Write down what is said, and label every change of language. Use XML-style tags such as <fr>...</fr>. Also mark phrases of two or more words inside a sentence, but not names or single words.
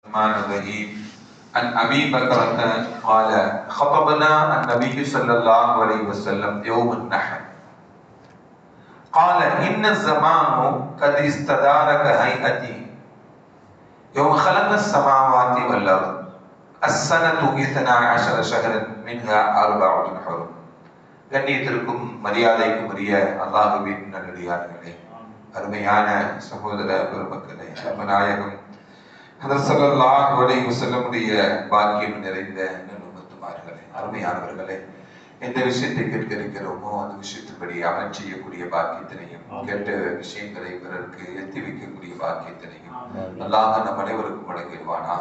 <ar>الرحمن الرحيم عن أبي بكرة قال خطبنا النبي صلى الله عليه وسلم يوم النحر قال إن الزمان قد استدار كهيئتي يوم خلق السماوات والأرض السنة 12 شهرا منها 4 حرم.</ar> <ta>கண்ணியத்திற்கும் மரியாதைக்கும் உரிய அல்லாஹ்வின் நல்லடியார்களே, அருமையான சகோதர பெருமக்களே, நாயகம் ஹதரத்</ta> <ar>صلى الله عليه وسلم</ar> <ta>பாக்கியம் நிறைந்த நல்லும்மத்துமார்களே, அருமையானவர்களே, எந்த விஷயத்தை கேட்க இருக்கிறோமோ அந்த விஷயத்தின்படி அமல் செய்யக்கூடிய பாக்கியத்தினையும், கேட்ட விஷயங்களை பிறருக்கு எத்தி வைக்கக்கூடிய பாக்கியத்தினையும் அல்லாஹ் நம் அனைவருக்கும் வழங்கிடுவானாக.</ta>